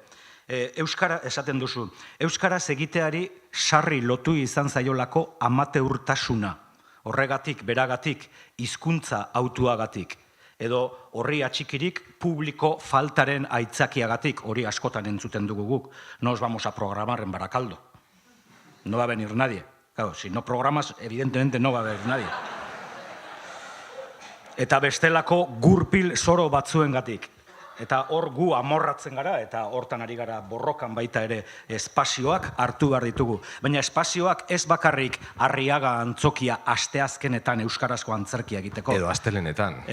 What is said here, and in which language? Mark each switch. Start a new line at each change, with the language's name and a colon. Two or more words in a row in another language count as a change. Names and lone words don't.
Basque: Euskara, esaten duzu, euskaraz egiteari sarri lotu izan zaiolako amateurtasuna. Horregatik, beragatik, hizkuntza hautuagatik. Edo horri atxikirik publiko faltaren aitzakiagatik, hori askotan entzuten dugu guk.
Spanish: Nos vamos a programar en Barakaldo. No va a venir nadie. Claro, si no programas, evidentemente no va a venir nadie.
Basque: Eta bestelako gurpil zoro batzuengatik. Eta hor gu amorratzen gara, eta hortan ari gara borrokan baita ere espazioak hartu behar ditugu. Baina espazioak ez bakarrik Arriaga Antzokia asteazkenetan euskarazko antzerkia egiteko.